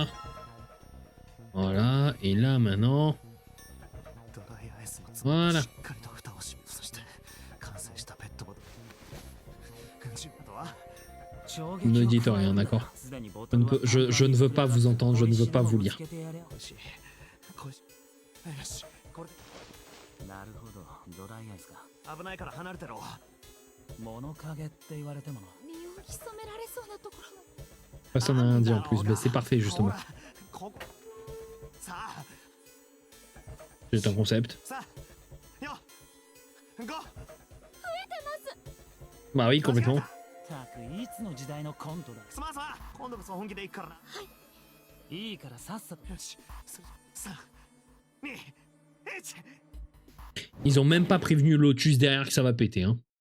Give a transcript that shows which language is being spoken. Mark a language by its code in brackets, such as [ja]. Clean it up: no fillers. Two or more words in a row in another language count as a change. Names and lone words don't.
[fr] Voilà. Et là maintenant. Voilà. Ne dites rien, d'accord. Je ne veux pas vous entendre, je ne veux pas vous lire. [ja] なるほど、ドライアイスか。危ないから離れてろ。物陰って言われてもの。身を潜められそうなところ。 [fr] Personne n'a rien dit en plus, mais c'est parfait justement. C'est un concept. Bah oui, complètement. [ja] たくいつの時代のコントだ。すまんさ、今度こそ本気で行くからな。はい。いいからさっさと。よし。3、2、1。 [fr] Ils ont même pas prévenu Lotus derrière que ça va péter, hein.